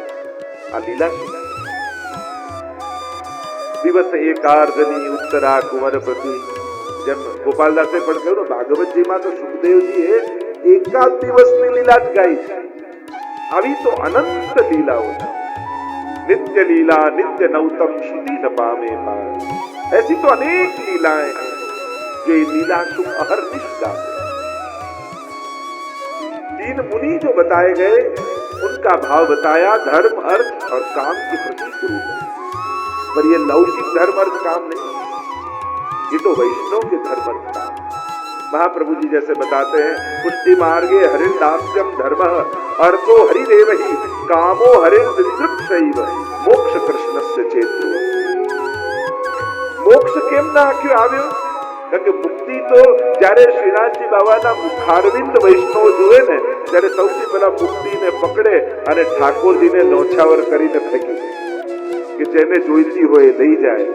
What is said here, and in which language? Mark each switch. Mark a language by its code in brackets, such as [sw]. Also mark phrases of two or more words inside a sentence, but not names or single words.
[gu] આ લીલા દિવસ એકાર્ધની ઉત્તરા કુંવર પ્રતિ જેમ ગોપાલદાસે પણ કહ્યું ને, ભાગવતજીમાં તો સુખદેવજીએ એકાદ દિવસની લીલા જ ગાઈ છે. આવી તો અનંત લીલાઓ છે. નિત્ય લીલા નિત્ય નવતમ શ્રુતિ ન પામે પાર. [hi] ऐसी तो अनेक लीलाएं हैं जो ये लीला सुख अहर्निश गाते. तीन मुनि जो बताए गए उनका भाव बताया, धर्म अर्थ और काम के प्रतीक रूप है. पर ये लौकिक धर्म अर्थ काम नहीं, ये तो वैष्णव के धर्म अर्थ काम. महाप्रभु जी जैसे बताते हैं, [sa] पुष्टि मार्गे हरिण दास्यम धर्म अर्थो हरिदेव ही कामो हरिण दिदृक्षैव मोक्ष कृष्णस्य चेतो. [gu] મોક્ષ કેમ ના આખ્યું આવ્યો? કારણ કે મુક્તિ તો જ્યારે શ્રીનાથજી બાબાના મુખારવિંદ વૈષ્ણવ જુએ ને ત્યારે સૌથી પહેલા મુક્તિને પકડે અને ઠાકોરજીને નોછાવર કરીને ફેંકી દે કે જેને જોઈતી હોય લઈ જાય.